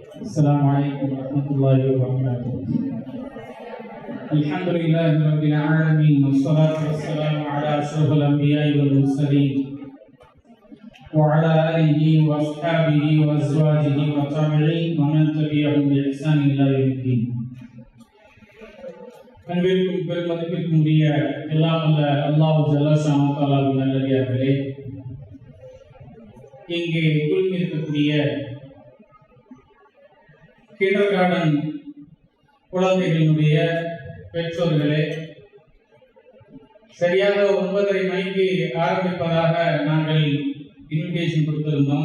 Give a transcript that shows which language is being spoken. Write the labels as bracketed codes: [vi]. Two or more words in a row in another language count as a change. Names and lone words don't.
[ar] السلام عليكم ورحمة الله وبركاته. الحمد لله رب العالمين والصلاة والسلام على أشرف الأنبياء والمرسلين وعلى آله وأصحابه وأزواجه والتابعين ومن تبعهم بإحسان إلى يوم الدين. [ta] அன்பிற்கும் பெருமதிப்பிற்கும் உரிய எல்லாம் அல்ல [ar] الله جل شأنه [ta] தஆலாவின் நல்லடியார்களே, இங்கே குழுமிருக்கக்கூடிய [en] kinder garden [ta] குழந்தைகளுடைய பெற்றோர்களே, சரியாக 9:30 மணிக்கு ஆரம்பிப்பதாக நாங்கள் இன்விடேஷன் கொடுத்திருந்தோம்.